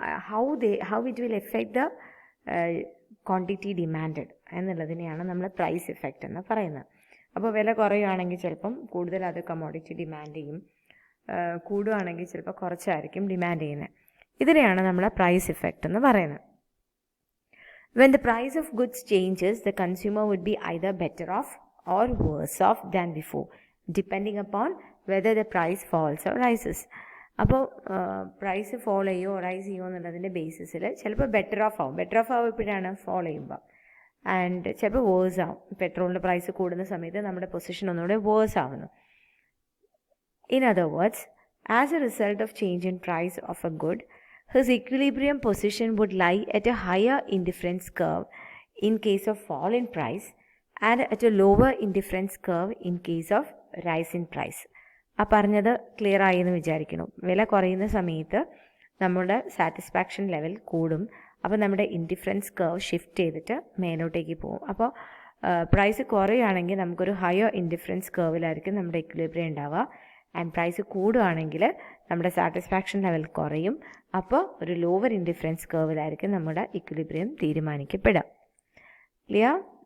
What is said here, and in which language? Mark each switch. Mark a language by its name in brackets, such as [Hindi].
[English] how it will affect the quantity demanded [Malayalam] എന്നുള്ളതിനെയാണ് നമ്മൾ price effect എന്ന് പറയുന്നത്. അപ്പോൾ വില കുറയുകയാണെങ്കിൽ ചിലപ്പം കൂടുതൽ അത് കമ്മോഡിറ്റി ഡിമാൻഡ് ചെയ്യും, കൂടുകയാണെങ്കിൽ ചിലപ്പോൾ കുറച്ചായിരിക്കും ഡിമാൻഡ് ചെയ്യുന്നത്. ഇതിനെയാണ് നമ്മൾ പ്രൈസ് ഇഫക്റ്റ് എന്ന് പറയുന്നത്. [English] When the price of goods changes, the consumer would be either better off or worse off than before, depending upon whether the price falls or rises. [Malayalam] അപ്പോൾ price fall ചെയ്യുമോ rice ചെയ്യുമോ എന്നുള്ളതിൻ്റെ ബേസിസിൽ ചിലപ്പോൾ better off ആവും എപ്പോഴാണ് fall ചെയ്യുമ്പോൾ, and ചിലപ്പോൾ verse ആവും. പെട്രോളിൻ്റെ പ്രൈസ് കൂടുന്ന സമയത്ത് നമ്മുടെ പൊസിഷൻ ഒന്നുകൂടെ വേഴ്സ് ആവുന്നു. [English] In other words, as a result of change in price of a good, his equilibrium position would lie at a higher indifference curve in case of fall in price and at a lower indifference curve in case of rise in price. [Malayalam] ആ പറഞ്ഞത് clear ആയി എന്ന് വിചാരിക്കുന്നു. വില കുറയുന്ന സമയത്ത് നമ്മുടെ satisfaction level കൂടും, അപ്പോൾ നമ്മുടെ ഇൻഡിഫറൻസ് കർവ് ഷിഫ്റ്റ് ചെയ്തിട്ട് മേലോട്ടേക്ക് പോകും. അപ്പോൾ പ്രൈസ് കുറയുകയാണെങ്കിൽ നമുക്കൊരു ഹയർ ഇൻഡിഫറൻസ് കർവിലായിരിക്കും നമ്മുടെ ഇക്വിലിബ്രിയം ഉണ്ടാവുക, ആൻഡ് പ്രൈസ് കൂടുകയാണെങ്കിൽ നമ്മുടെ സാറ്റിസ്ഫാക്ഷൻ ലെവൽ കുറയും, അപ്പോൾ ഒരു ലോവർ ഇൻഡിഫറൻസ് കർവിലായിരിക്കും നമ്മുടെ ഇക്വിലിബ്രിയം തീരുമാനിക്കപ്പെടുക. ക്ലിയർ?